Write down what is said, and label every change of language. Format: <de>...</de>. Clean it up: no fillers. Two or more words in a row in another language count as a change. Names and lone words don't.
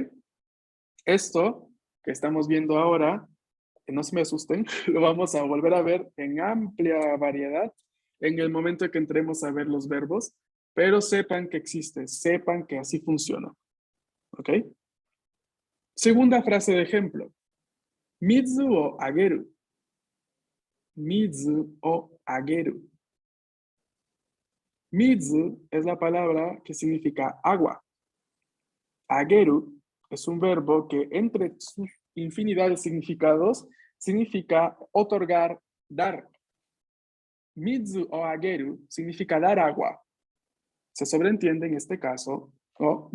<es>Esto que estamos viendo ahora, que no se me asusten, lo vamos a volver a ver en amplia variedad en el momento en que entremos a ver los verbos, pero sepan que existe, sepan que así funciona. ¿Ok? Segunda frase de ejemplo.</es> <ja>水をあげる。水をあげる.</ja> <es>Mizu es la palabra que significa agua. Ageru es un verbo que entre sus infinidad de significados significa otorgar, dar.</es> <ja>水をあげる</ja> <es>significa dar agua. Se sobreentiende en este caso, ¿no?</es>